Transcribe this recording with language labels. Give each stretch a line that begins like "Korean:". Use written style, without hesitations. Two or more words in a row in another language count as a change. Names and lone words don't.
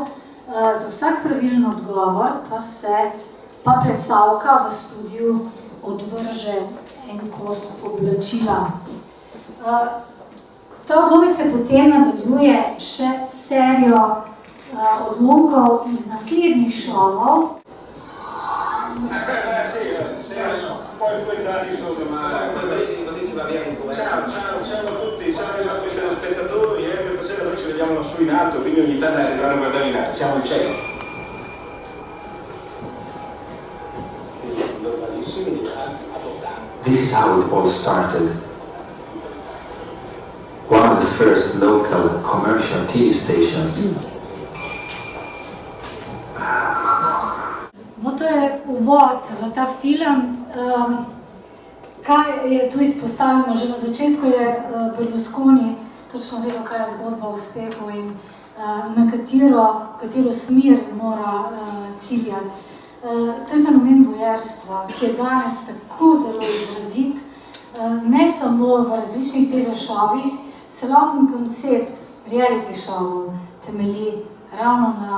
Slovenian: Za vsak pravilen odgovor pa plesalka v studiu odvrže en kos oblačila. Ta odlomek se potem nadaljuje še serijo odlomkov iz naslednjih šovov.
Italian: Ciao a tutti, ciao ai nostri telespettatori, questa sera noi ci vediamo lassù in alto, quindi ogni tanto ci arrivano a guardare in alto, siamo in cielo.
English: This is how it all started. One of the first local commercial TV stations.
Slovenian: No, to je uvod v ta film. Kaj je tu izpostavljeno? Že na začetku je Berlusconi točno vedel, kaj je zgodba o uspehu in na katero smer mora ciljati. To je fenomen vojerstva, ki je danes tako zelo izrazit, ne samo v različnih TV šovih, celoten koncept reality šovov temelji ravno